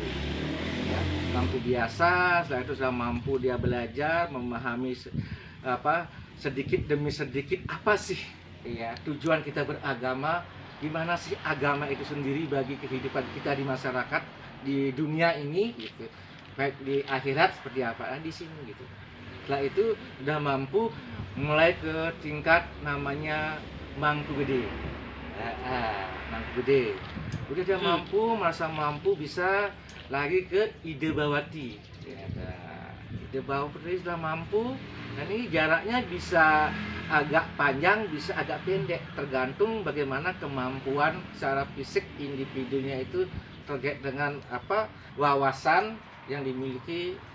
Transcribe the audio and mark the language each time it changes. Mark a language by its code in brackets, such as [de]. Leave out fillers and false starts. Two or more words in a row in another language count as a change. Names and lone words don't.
[id] Ya, mampu biasa, setelah itu sudah mampu dia belajar, memahami sedikit demi sedikit apa sih ya tujuan kita beragama, gimana sih agama itu sendiri bagi kehidupan kita di masyarakat, di dunia ini gitu. Baik di akhirat seperti apa, di sini gitu. Setelah itu udah mampu mulai ke tingkat namanya mangku gede. Mangku gede. Udah dia mampu, merasa mampu, bisa lagi ke ide bawati. Ya, ide bawati sudah mampu, dan ini jaraknya bisa agak panjang, bisa agak pendek, tergantung bagaimana kemampuan secara fisik individunya itu terkait dengan wawasan yang dimiliki